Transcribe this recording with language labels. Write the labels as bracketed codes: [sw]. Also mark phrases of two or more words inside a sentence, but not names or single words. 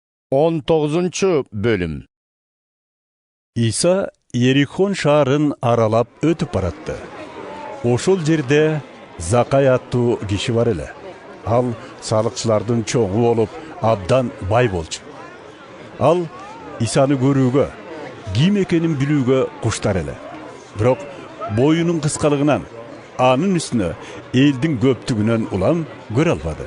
[ky] 19-bölüm. Иса Йерикон шаарын аралап өтүп баратты. Ошол жерде Закай аттуу киши бар эле. Ал салыкчылардын чоңу болуп, абдан бай болчу. Ал Исаны көрүүгө, ким экенин билүүгө куштар эле. Бирок боюнун кыскалыгынан, анын үстүнө элдин көптүгүнөн улам көрө албады.